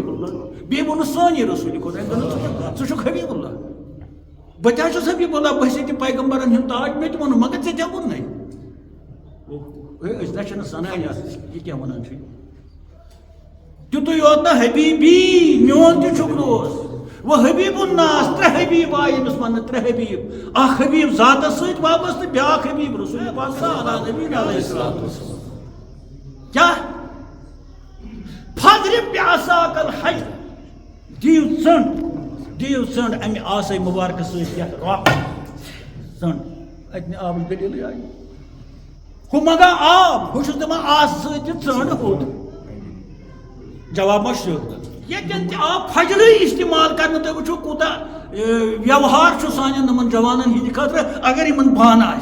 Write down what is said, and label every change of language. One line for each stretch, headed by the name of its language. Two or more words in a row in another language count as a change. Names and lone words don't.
Kashmiri: اللہ بیٚیہِ ووٚنُس سٲنی رسوٗلِ خۄدا ژٕ چھُکھ حبیب اللہ بہٕ تہِ حظ چھُس حبیب اللہ بہٕ چھُس تہِ پیغمبرن ہُنٛد تاج مےٚ تہِ ووٚنُکھ مگر ژےٚ تہِ ووٚننَے أسۍ نہ چھِنہٕ سنان یہِ کیٛاہ وَنان چھُ تیُتُے یوت نہٕ حبیبی میون تہِ چھُکھ دوست وہ حبیب الناس ترٛےٚ حبیب آیہِ أمِس وَننہٕ ترٛےٚ حبیب اکھ حبیب ذاتس سۭتۍ وابستہٕ بیٛاکھ حبیب رسوٗلِ پاک صلی نبی
Arabic: علیہ الصلوۃ والسلام
Kashmiri: کیٛاہ
Arabic: فضرب بعصاک الحجر
Kashmiri: دِیِو ژٔنٛڈ اَمہِ آسے مُبارکہٕ سۭتۍ یتھ رۄپھ ژٔنٛڈ اَتہِ نہٕ آبٕچ دٔلیٖلٕے آیہِ ہُہ منٛگان آب ہُہ چھُس دَپان آسہٕ سۭتۍ دِ ژٔنٛڈ ہوٚت جواب ما چھُ ییٚتٮ۪ن تہِ آو فجرٕے استعمال کرنہٕ تُہۍ وٕچھِو کوٗتاہ ویوہار چھُ سانٮ۪ن یِمن جوانن ہِنٛدِ خٲطرٕ اگر یِمن بان